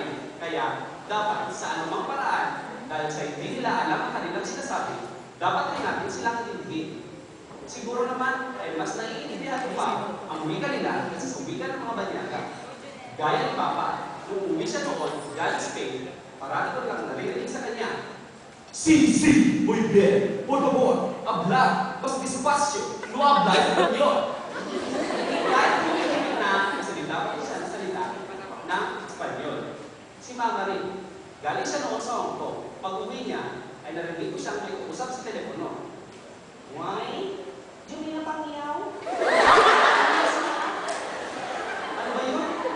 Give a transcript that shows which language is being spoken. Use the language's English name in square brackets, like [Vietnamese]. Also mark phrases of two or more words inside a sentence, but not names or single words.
[Filipino] Kaya, dapat sa anumang paraan, dahil sa hindi nila alam ang kanilang sinasabi, dapat rin natin silang intindihin. Siguro naman ay mas naiintindihan ko pa ang wika nila kasi sa wika ng mga banyaga. Gaya ni Papa, nung uwi siya noon galing Spain, parang ito lang naririnig sa kanya. [Spanish] Sí, muy bien. Por favor, hablar más despacio. No hablar español. [Filipino] Kahit hindi na salita pa siya na salita ng Espanyol. Si Mama rin, galing siya noon sa Hong Kong. Pag uwi niya, ay narinig ko siyang may uusap sa telepono. Why? Diyan na pangyaw? Ano ba yun?